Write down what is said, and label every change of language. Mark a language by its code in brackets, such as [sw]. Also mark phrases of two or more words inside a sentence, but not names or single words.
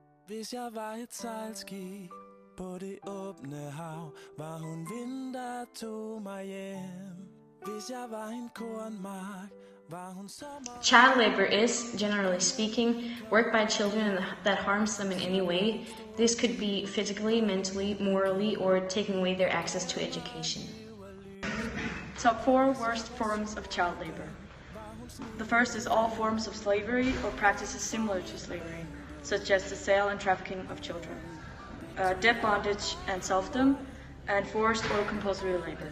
[da] Hvis jeg var et sejlskib på det åbne hav, var hun vind, der tog mig hjem. Hvis jeg var en kornmark, var hun sommer. [en] Child labor is, generally speaking, work by children that harms them in any way. This could be physically, mentally, morally, or taking away their access to education. Top 4 worst forms of child labor. The first is all forms of slavery or practices similar to slavery, such as the sale and trafficking of children, debt bondage and serfdom, and forced or compulsory labor.